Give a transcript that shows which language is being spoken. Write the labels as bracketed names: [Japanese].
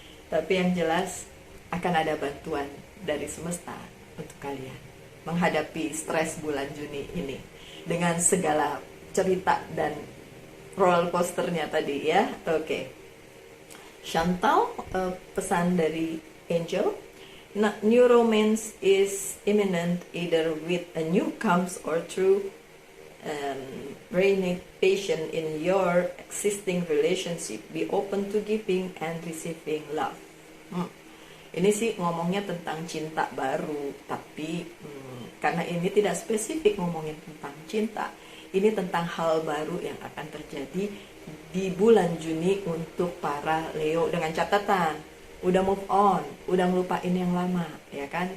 [Indonesian] Tapi yang jelas akan ada bantuan dari semesta untuk kalian menghadapi stres bulan Juni ini dengan segala cerita dan roller coasternya tadi ya. Oke. Chantal, pesan dari Angel. [English] New romance is imminent, either with a new comes or through renovation in your existing relationship. Be open to giving and receiving love. [Indonesian] Ini sih ngomongnya tentang cinta baru, tapi karena ini tidak spesifik ngomongin tentang cinta, ini tentang hal baru yang akan terjadi di bulan Juni untuk para Leo, dengan catatan udah move on, udah ngelupain yang lama, ya kan?